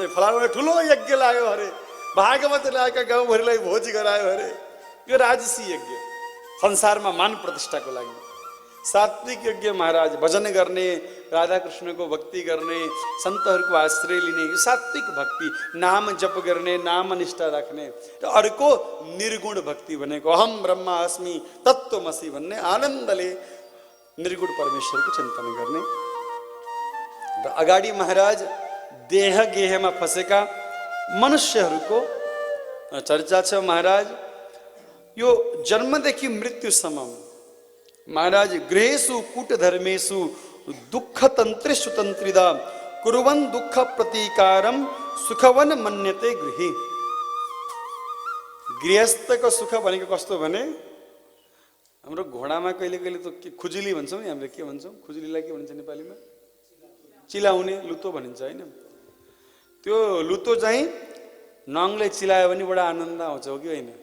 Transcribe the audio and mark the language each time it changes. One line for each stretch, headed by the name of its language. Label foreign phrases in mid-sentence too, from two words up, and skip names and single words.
Nepali: फलाना ठुलो यज्ञ लाग्यो अरे, भागवत ल्याएका गाउँभरिलाई भोज गरायो अरे, यो राजसी यज्ञ, संसारमा मान प्रतिष्ठाको लागि। सात्विक यज्ञ महाराज भजन गर्ने, राधा कृष्णको भक्ति गर्ने, सन्तहरूको आश्रय लिने, यो सात्विक भक्ति, नाम जप गर्ने, नाम निष्ठा राख्ने। र अर्को निर्गुण भक्ति भनेको
Sanskrit: अहम ब्रह्मा अस्मि तत्त्वमसि
Nepali: भन्ने आनन्दले निर्गुण परमेश्वरको चिन्तन गर्ने। र अगाडि महाराज देह गेहमा फसेका मनुष्यहरूको चर्चा छ। महाराज यो जन्मदेखि मृत्युसम्म महाराज
Sanskrit: गृहेषु कूटधर्मेषु दुःख तन्त्रेषु तन्त्रिदा कुर्वन् दुःख प्रतीकारम सुखवन मन्यते गृही।
Nepali: गृहस्थको सुख भनेको कस्तो भने हाम्रो घोडामा कहिले कहिले त खुजुली भन्छौँ नि, हामीले के भन्छौँ, खुजुलीलाई के भन्छ नेपालीमा? चिलाउने, लुतो भनिन्छ होइन? त्यो लुतो चाहिँ नङले चिलायो भने बडा आनन्द आउँछ, हो कि होइन?